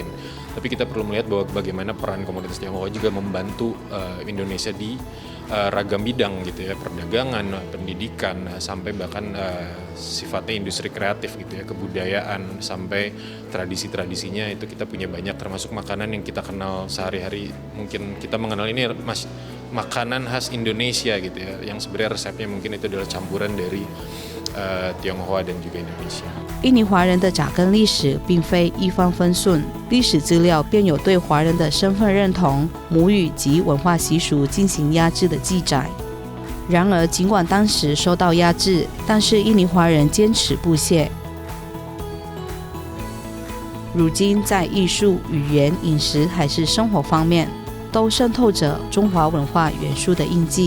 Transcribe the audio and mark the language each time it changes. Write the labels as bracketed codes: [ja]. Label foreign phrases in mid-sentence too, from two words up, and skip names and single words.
[id] Tapi kita perlu melihat bahwa bagaimana peran komunitas Tionghoa juga membantu Indonesia di ragam bidang gitu ya, perdagangan, pendidikan, sampai bahkan sifatnya industri kreatif gitu ya, kebudayaan sampai tradisi-tradisinya itu kita punya banyak, termasuk makanan yang kita kenal sehari-hari. Mungkin kita mengenal ini makanan khas Indonesia gitu ya, yang sebenarnya resepnya mungkin itu adalah campuran dari Tionghoa dan juga Indonesia。 [zh] 印尼华人的扎根历史并非一帆风顺，历史资料便有对华人的身份认同、母语及文化习俗进行压制的记载。然而，尽管当时受到压制，但是印尼华人坚持不懈， 如今在艺术、语言、饮食还是生活方面，都渗透着中华文化元素的印记。